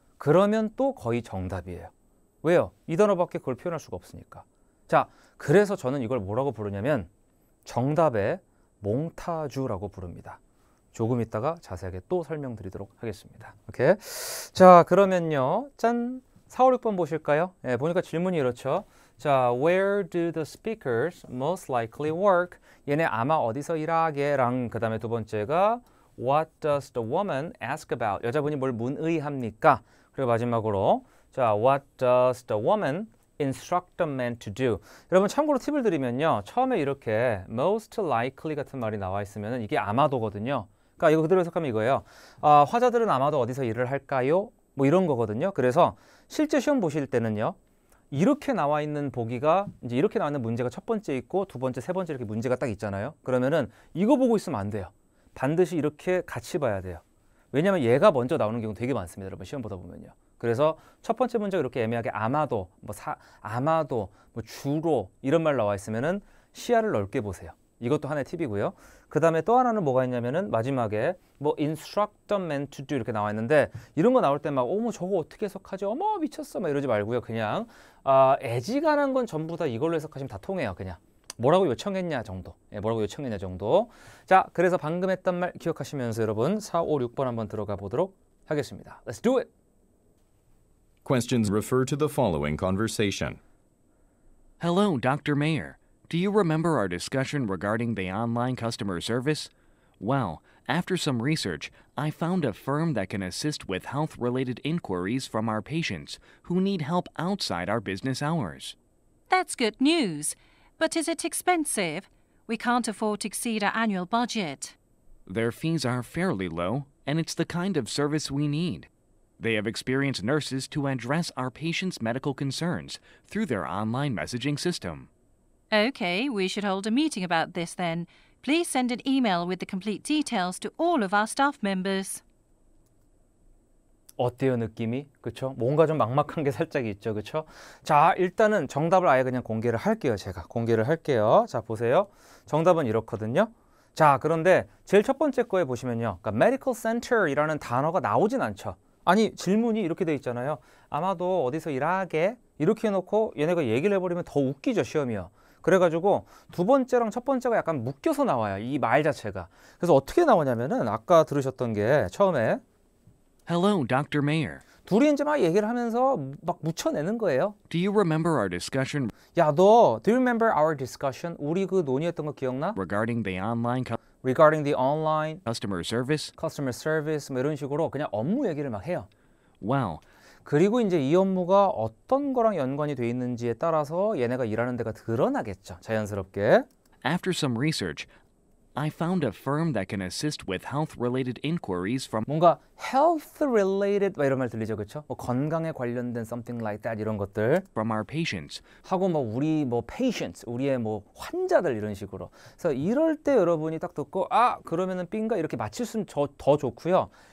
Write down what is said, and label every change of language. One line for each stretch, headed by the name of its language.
Korean: 그러면 또 거의 정답이에요. 왜요? 이 단어밖에 그걸 표현할 수가 없으니까. 자, 그래서 저는 이걸 뭐라고 부르냐면 정답의 몽타주라고 부릅니다. 조금 있다가 자세하게 또 설명드리도록 하겠습니다. 오케이? 자, 그러면요. 짠! 4, 5, 6번 보실까요? 예, 보니까 질문이 이렇죠.
English: 자, where do the speakers most likely work?
Korean: 얘네 아마 어디서 일하게랑 그 다음에 두 번째가
English: what does the woman ask about?
Korean: 여자분이 뭘 문의합니까? 그리고 마지막으로
English: 자, what does the woman instruct the man to do?
Korean: 여러분 참고로 팁을 드리면요. 처음에 이렇게
English: most likely
Korean: 같은 말이 나와 있으면 이게 아마도거든요. 그러니까 이거 그대로 해석하면 이거예요. 화자들은 아마도 어디서 일을 할까요? 뭐 이런 거거든요. 그래서 실제 시험 보실 때는요. 이렇게 나와 있는 보기가 이제 이렇게 나와 있는 문제가 첫 번째 있고 두 번째, 세 번째 이렇게 문제가 딱 있잖아요. 그러면은 이거 보고 있으면 안 돼요. 반드시 이렇게 같이 봐야 돼요. 왜냐하면 얘가 먼저 나오는 경우 되게 많습니다. 여러분 시험 보다 보면요. 그래서 첫 번째 문제가 이렇게 애매하게 아마도, 아마도, 뭐 주로 이런 말 나와 있으면은 시야를 넓게 보세요. 이것도 하나의 팁이고요. 그 다음에 또 하나는 뭐가 있냐면은 마지막에 뭐
English: instruct the man to do
Korean: 이렇게 나와 있는데 이런 거 나올 때 막 어머 저거 어떻게 해석하지? 어머 미쳤어 막 이러지 말고요. 그냥 애지간한 건 전부 다 이걸로 해석하시면 다 통해요. 그냥 뭐라고 요청했냐 정도. 예, 뭐라고 요청했냐 정도. 자, 그래서 방금 했던 말 기억하시면서 여러분 4, 5, 6번 한번 들어가 보도록 하겠습니다.
English: Let's do it. Questions refer to the following conversation. Hello, Dr. Mayer. Do you remember our discussion regarding the online customer service? Well, after some research, I found a firm that can assist with health-related inquiries from our patients who need help outside our business hours. That's good news. But is it expensive? We can't afford to exceed our annual budget. Their fees are fairly low, and it's the kind of service we need. They have experienced nurses to address our patients' medical concerns through their online messaging system. Okay, we should hold a meeting about this then. Please send an email with the complete details to all of our staff members.
Korean: 어때요 느낌이? 그쵸? 뭔가 좀 막막한 게 살짝 있죠. 그쵸? 자, 일단은 정답을 아예 그냥 공개를 할게요. 제가 공개를 할게요. 자, 보세요. 정답은 이렇거든요. 자, 그런데 제일 첫 번째 거에 보시면요. 그러니까 medical center이라는 단어가 나오진 않죠. 아니, 질문이 이렇게 돼 있잖아요. 아마도 어디서 일하게? 이렇게 해놓고 얘네가 얘기를 해버리면 더 웃기죠, 시험이요. 그래가지고 두 번째랑 첫 번째가 약간 묶여서 나와요. 이 말 자체가. 그래서 어떻게 나오냐면은 아까 들으셨던 게 처음에
English: Hello, Dr. Mayer.
Korean: 둘이 이제 막 얘기를 하면서 막 묻혀내는 거예요.
English: Do you remember our discussion
Korean: 야, 너
English: do you remember our discussion?
Korean: 우리 그 논의했던 거 기억나?
English: regarding the online Regarding the online customer service?
Korean: customer service 뭐 이런 식으로 그냥 업무 얘기를 막 해요.
English: Well,
Korean: 그리고 이제 이 업무가 어떤 거랑 연관이 돼 있는지에 따라서 얘네가 일하는 데가 드러나겠죠. 자연스럽게.
English: after some research, I found a firm that can assist with health-related inquiries from
Korean: 뭔가 health related 막 이런 말 들리죠, 그렇죠? 뭐 건강에 관련된
English: something like that
Korean: 이런 것들
English: our patients
Korean: 하고 뭐 우리 뭐 patients 우리의 뭐 환자들 이런 식으로. 그래서 이럴 때 여러분이 딱 듣고 그러면은 삔가 이렇게 맞힐 수는 더 좋고요.